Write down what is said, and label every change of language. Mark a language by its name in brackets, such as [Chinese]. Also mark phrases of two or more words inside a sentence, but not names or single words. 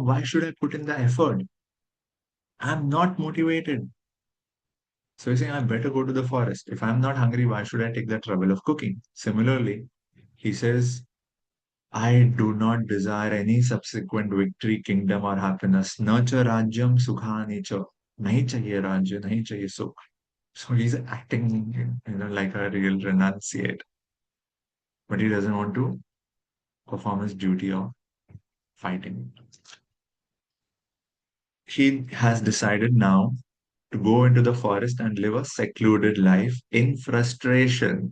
[English] Why should I put in the effort? I'm not motivated. So he's saying, I better go to the forest. If I'm not hungry, why should I take the trouble of cooking? Similarly, he says, I do not desire any subsequent victory, kingdom, or happiness. [Sanskrit] न च राज्यं सुखानि च. [Hindi] नहीं चाहिए राज्य, नहीं चाहिए सुख. [English] So he's acting, like a real renunciate, but he doesn't want to perform his duty of fighting. He has decided now to go into the forest and live a secluded life in frustration.